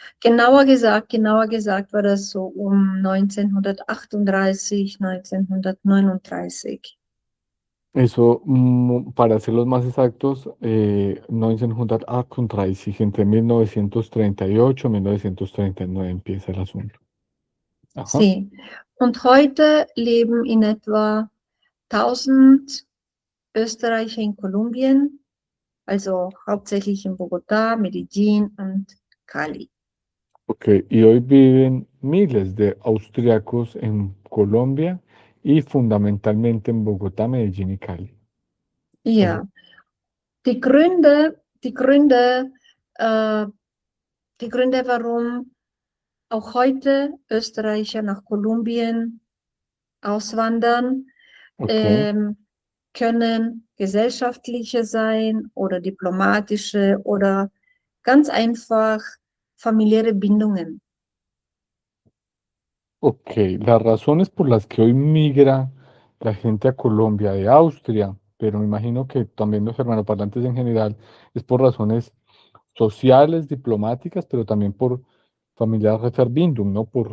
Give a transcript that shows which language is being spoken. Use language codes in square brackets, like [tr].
[de] Genauer gesagt war das so um 1938, 1939. [es] Eso, para ser los más exactos, 1938, entre 1938 y 1939 empieza el asunto. Ajá. Sí. [de] Und heute leben in etwa 1000 Österreicher in Kolumbien, also hauptsächlich in Bogotá, Medellín und Cali. [es] Ok, y hoy viven miles de austriacos en Colombia y fundamentalmente en Bogotá, Medellín y Cali. Eso, [de] Ja, die Gründe, äh, die Gründe, warum auch heute Österreicher nach Kolumbien auswandern, ok, ähm, können gesellschaftliche sein oder diplomatische oder ganz einfach familiäre Bindungen. ok. [es] Las razones por las que hoy migra la gente a Colombia de Austria, pero me imagino que también los germanoparlantes en general, es por razones sociales, diplomáticas, pero también por familiar Referbindung, ¿no?